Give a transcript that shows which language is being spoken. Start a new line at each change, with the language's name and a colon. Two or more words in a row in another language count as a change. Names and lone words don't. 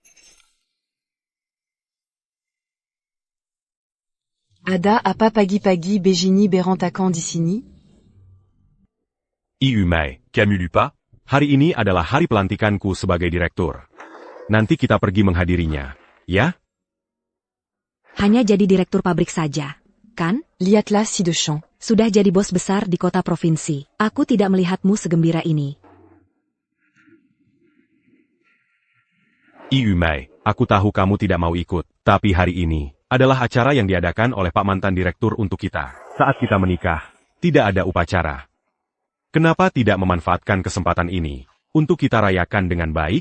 Indonesian: Ada apa pagi-pagi Begini berantakan di sini? Iu Mei, kamu lupa? Hari ini adalah hari pelantikanku sebagai direktur. Nanti kita pergi menghadirinya, ya? Hanya jadi direktur pabrik saja, kan? Lihatlah si de champ. Sudah jadi bos besar di kota provinsi. Aku tidak melihatmu segembira ini. Iu Mei, aku tahu kamu tidak mau ikut, tapi hari ini adalah acara yang diadakan oleh Pak Mantan Direktur untuk kita. Saat kita menikah, tidak ada upacara. Kenapa tidak memanfaatkan kesempatan ini untuk kita rayakan dengan baik?